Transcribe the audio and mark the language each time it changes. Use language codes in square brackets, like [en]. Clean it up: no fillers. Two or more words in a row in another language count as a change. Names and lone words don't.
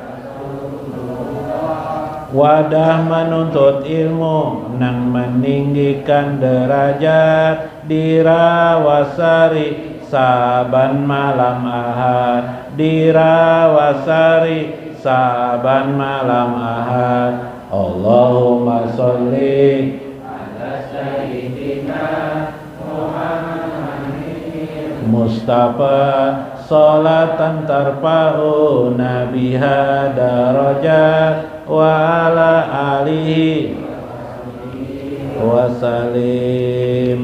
[bjn] wadah menuntut ilmu nang meninggikan derajat, dirawasari saban malam Ahad, di Rawasari saban malam Ahad. [ar] اللهم صل على سيدنا محمد مصطفى صلاة ترفعنا بها درجات وعلى آله وسلم.